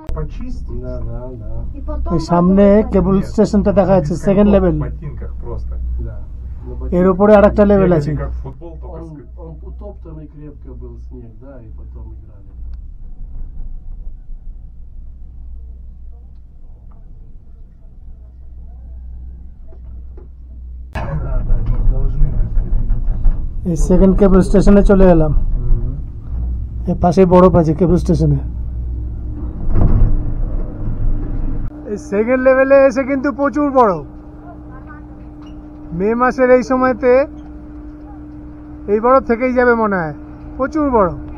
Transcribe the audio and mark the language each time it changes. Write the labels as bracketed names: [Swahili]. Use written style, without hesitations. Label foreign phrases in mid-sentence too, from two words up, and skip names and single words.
[Russian] Почистить? Да, да, да. И потом [Bangla] এই সামনে [Russian] водой [Bangla] কেবল [Russian] Нет, [Bangla] স্টেশনটা দেখা যাচ্ছে, [Russian] без [Bangla] সেকেন্ড [Russian] коньков, [Bangla] লেভেল। [Russian] В ботинках просто. Да. На [Bangla] এর [Russian] ботинках. [Bangla] উপরে আরেকটা লেভেল [Russian] Бегали [Bangla] আছে। [Russian] как в футбол, только с... Он утоптанный крепко был снег, да, и потом играли. Да, да, должны быть. [Bangla] এই [English] second cable station [Bangla] চলে এলাম। এর পাশে বরফ আছে কেবল স্টেশনে। এই [English] second level [Bangla] এসে কিন্তু প্রচুর বরফ। মে মাসের এই সময়তে এই বরফ থেকেই যাবে মনে হয়, প্রচুর বরফ।